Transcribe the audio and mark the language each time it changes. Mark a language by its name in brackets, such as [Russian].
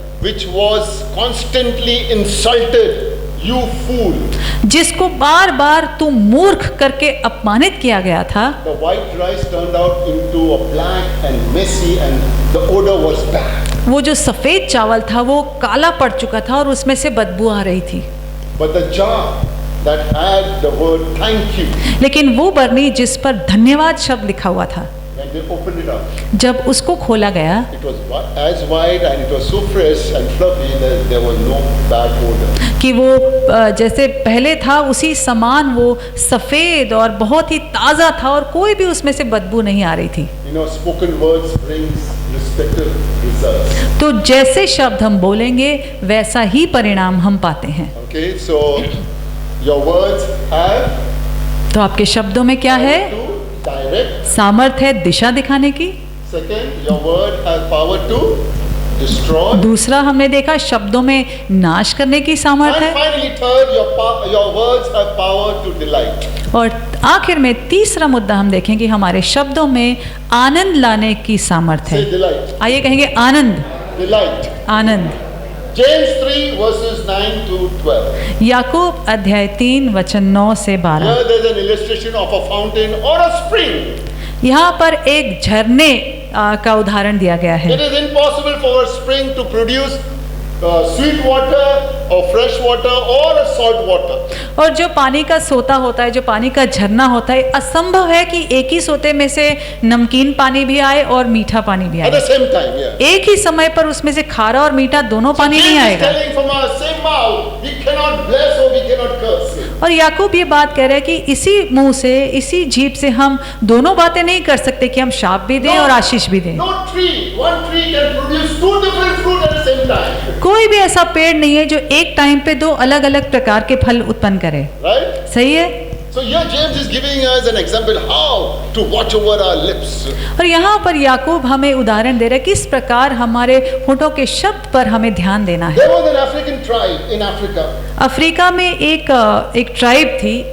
[English] which was constantly insulted, you fool, [Hindi] जिसको बार बार तू मूर्ख करके अपमानित किया गया था, [English] the white rice turned out into a black and messy, and the odor was bad. [Hindi] वो जो सफेद चावल था वो काला पड़ चुका था और उसमें से बदबू आ रही थी। [English] But the jar that had the word thank you, [Hindi] लेकिन वो बर्नी जिस पर धन्यवाद शब्द लिखा हुआ था, [English] when they opened it up, [Hindi] जब उसको खोला गया [English] it was as white and it was so fresh and fluffy that there was no bad odor. [Hindi] कि वो जैसे पहले था उसी समान वो सफ़ेद और बहुत ही ताज़ा था और कोई भी उसमें से बदबू नहीं आ रही थी। [English] Spoken words brings respective results. [Hindi] तो जैसे शब्द हम बोलेंगे वैसा ही परिणाम हम पाते हैं। [English] Okay, so your words have [Hindi] तो आपके शब्दों में क्या है? [English] to direct. [Hindi] सामर्थ है दिशा दिखाने की। [English] Second, your word has power to destroy. [Hindi] दूसरा हमने देखा शब्दों में नाश करने की सामर्थ [English] And [Hindi] है, [English] finally, third, your words have power to delight. [Hindi] और आखिर में तीसरा मुद्दा हम देखेंगे हमारे शब्दों में आनंद लाने की सामर्थ [English] Say [Hindi] है। [English] delight. [Hindi] आइए कहेंगे आनंद, [English] Delight. [Hindi] Anand. [English] James 3 verses 9 to 12. [Hindi] याकूब अध्याय 3 वचन 9 से 12। [English] Here there is an illustration of a fountain or a spring. [Hindi] यहाँ पर एक झरने का उदाहरण दिया गया है। [English] It is impossible for a spring to produce sweet water or fresh water or a salt water. [Hindi] और जो पानी का सोता होता है, जो पानी का झरना होता है, असंभव है कि एक ही सोते में से नमकीन पानी भी आए और मीठा पानी भी [English] At the [Hindi] आए। [English] same time, yeah. [Hindi] एक ही समय पर उसमें से खारा और मीठा दोनों पानी नहीं [English] James is [Hindi] आएगा। [English] telling from our same mouth, we cannot bless or we cannot curse. [Hindi] और याकूब ये बात कह रहा है कि इसी मुंह से, इसी जीभ से हम दोनों बातें नहीं कर सकते कि हम शाप भी दें और आशीष भी दें। [English] No tree, one tree can produce two different fruit at the same time. [Hindi] कोई भी ऐसा पेड़ नहीं है जो एक टाइम पे दो अलग अलग प्रकार के फल उत्पन्न करे। [English] Right? [Hindi] सही है। [English] So here James is giving us an example how to watch over our lips. [Hindi] और यहाँ पर याकूब हमें उदाहरण दे रहा है किस प्रकार हमारे होठों के शब्द पर हमें ध्यान देना है। [English] There was an African tribe in Africa. [Hindi] Africa में एक ट्राइब थी,